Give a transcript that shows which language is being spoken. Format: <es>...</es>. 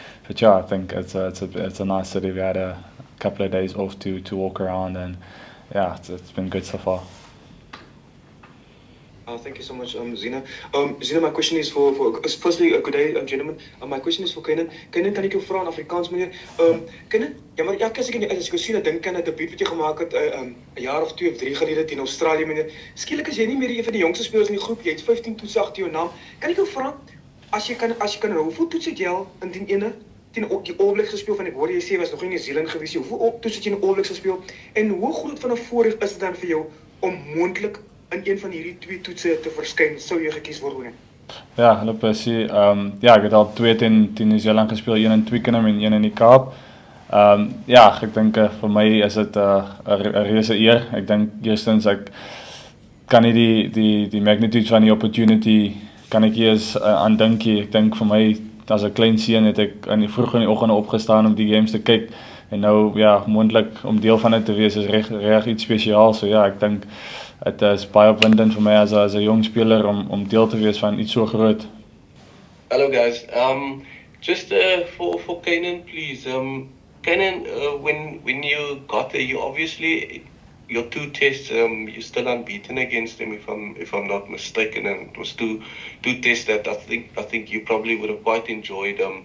<en>But yeah, I think it's a nice city. We had a couple of days off to walk around, and yeah, it's been good so far. Thank you so much, Zina. Zina, my question is firstly, good day, gentlemen. My question is for Canan.</en> <af>Canan, kan ek jou vra in Afrikaans, meneer? Canan, ja, maar elke keer as ek sien, dink aan 'n debuut wat jy gemaak het 'n jaar of 2 of 3 gelede teen Australië, meneer. Skielik is jy nie meer een van die jongste spelers in die groep. Jy het 15 toetse agter jou naam. Kan ek jou vra as jy kan hoeveel toetse het jy al indien ene teen die All Blacks gespeel van ek hoor jy sê was nog nie in New Zealand gewees nie. Hoeveel toetse het jy in All Blacks gespeel en hoe groot van 'n voorreg is dit dan vir jou om moontlik in een van hierdie 2 toetse te verskyn, sou jy gekies word hoor? Ja, hallo Percy. Ja, ek het al 2 teen New Zealand gespeel, 1 in Twickenham en 1 in die Kaap. Ja, ek dink vir my is dit 'n reuse eer. Ek dink eerstens ek kan nie die magnitude van die opportunity kan ek eers aandink nie. Ek dink vir my as 'n klein seun het ek vroeg in die oggend opgestaan om die games te kyk. En nou ja, moontlik om deel van dit te wees is reg iets spesiaal. So ja, ek dink dit is baie opwindend vir my as 'n jong speler om deel te wees van iets so groot.</af> <en>Hello guys. Just for Canan, please. Canan, when you got there, you obviously your 2 tests, you're still unbeaten against them, if I'm not mistaken, and it was two tests that I think you probably would have quite enjoyed.</en>